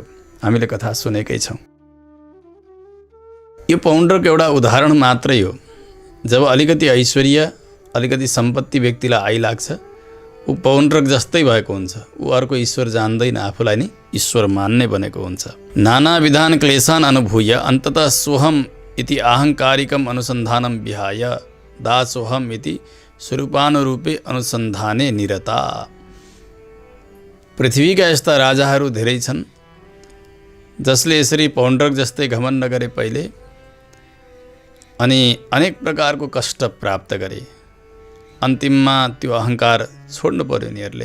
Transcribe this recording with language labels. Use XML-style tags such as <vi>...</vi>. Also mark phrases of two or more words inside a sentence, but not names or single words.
<ne>हामीले कथा सुनेकै छौँ। यो पौण्ड्रक एउटा उदाहरण मात्रै हो। जब अलिकति ऐश्वर्य, अलिकति सम्पत्ति व्यक्तिलाई आइलाग्छ, ऊ पौण्ड्रक जस्तै भएको हुन्छ। ऊ अर्को ईश्वर जान्दैन, आफूलाई नै ईश्वर मान्ने बनेको हुन्छ।</ne> <sa>नाना विधान क्लेशान अनुभूय अन्ततः सोहम इति अहङ्कारिकम अनुसन्धानम विहाय दासोहम इति स्वरूपानुरूपे अनुसन्धाने निरता।</sa> <ne>पृथ्वीका यस्ता राजाहरू धेरै छन् जसले यसरी पौण्ड्रक जस्तै घमण्ड गरे पहिले, अनि अनेक प्रकारको कष्ट प्राप्त गरे। अन्तिममा त्यो अहङ्कार छोड्नु पर्यो यिनीहरूले।</ne>